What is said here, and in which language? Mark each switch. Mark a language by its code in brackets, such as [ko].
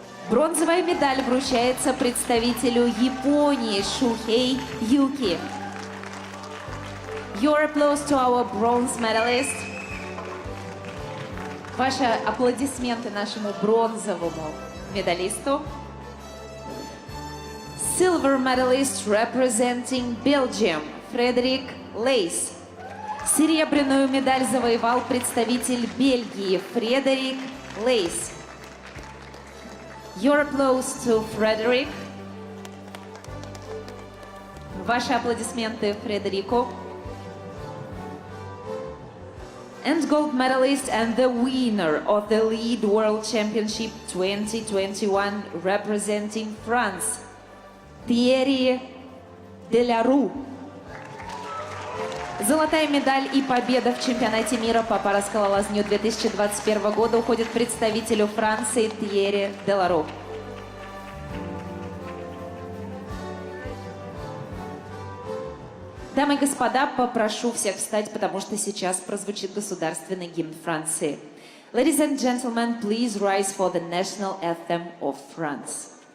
[ru] Бронзовая медаль вручается представителю Японии Шухей Юки. [en] Your applause to our bronze medalist. [ru] Ваши аплодисменты нашему бронзовому медалисту. [en] Silver medalist representing Belgium, Frederick Leys. [ru] Серебряную медаль завоевал представитель Бельгии Фредерик Лейс. [en] Your applause to Frederick. [ru] Ваши аплодисменты Фредерику. [en] And gold medalist and the winner of the Lead World Championship 2021 representing France, Thierry Delarue. [ru] Золотая медаль и победа в чемпионате мира по пароскалолазанию 2021 года уходит представителю Франции Тьерри Делару. Дамы и господа, попрошу всех встать, потому что сейчас прозвучит государственный гимн Франции. [en] Ladies and gentlemen, please rise for the national anthem of France.